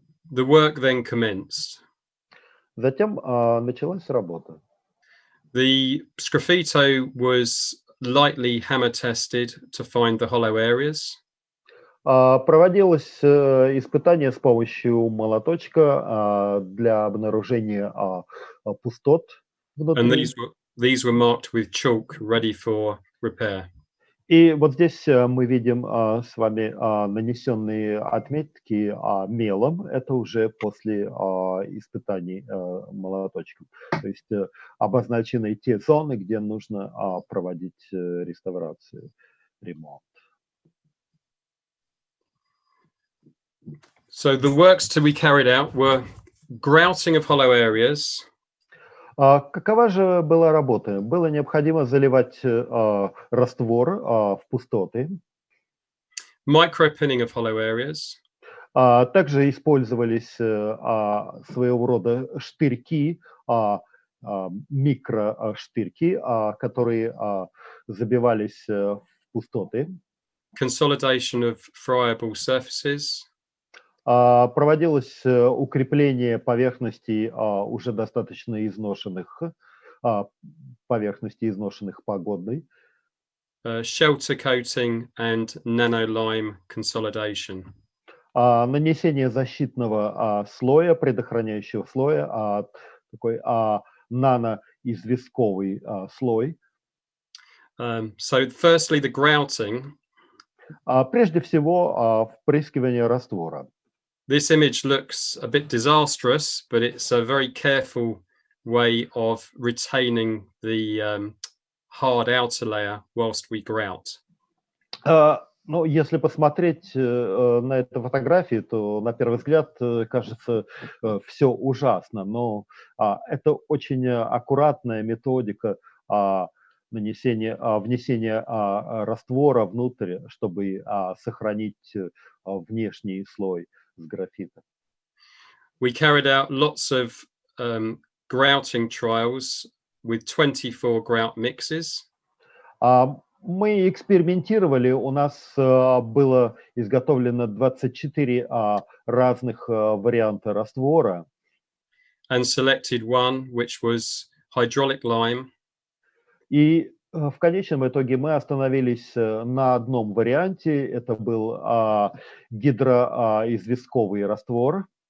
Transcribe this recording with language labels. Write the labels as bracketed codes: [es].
[en] The work then commenced. [ru] Затем началась работа. [en] The Sgraffito was lightly hammer tested to find the hollow areas. [ru] Проводилось испытание с помощью молоточка для обнаружения пустот [en] And [ru] внутри. [en] these were marked with chalk, ready for repair. [ru] И вот здесь мы видим с вами нанесенные отметки мелом. Это уже после испытаний молоточком. То есть обозначены те зоны, где нужно проводить реставрацию, ремонт. [en] So the works to be carried out were grouting of hollow areas. [ru] Какова же была работа? Было необходимо заливать раствор в пустоты. [en] Micropinning of hollow areas. [ru] Также использовались своего рода штырьки, микроштырьки, которые забивались в пустоты. [en] Consolidation of friable surfaces. [ru] Проводилось укрепление поверхностей уже достаточно изношенных, поверхностей изношенных погодой. [en] Shelter coating and nanolime consolidation. [ru] Нанесение защитного слоя, предохраняющего слоя, такой наноизвестковый слой. [en] So firstly, the grouting. [ru] Прежде всего, впрыскивание раствора. [en] This image looks a bit disastrous, but it's a very careful way of retaining the hard outer layer whilst we grout. [ru] Ну, если посмотреть на эту фотографию, то на первый взгляд кажется все ужасно, но это очень аккуратная методика внесения раствора внутрь, чтобы сохранить внешний слой сграфита. [en] We carried out lots of grouting trials with 24 grout mixes. [ru] Мы экспериментировали, у нас было изготовлено 24 разных варианта раствора. [en] And selected one, which was hydraulic lime. [ru] И в конечном итоге мы остановились на одном варианте. Это был гидроизвестковый раствор.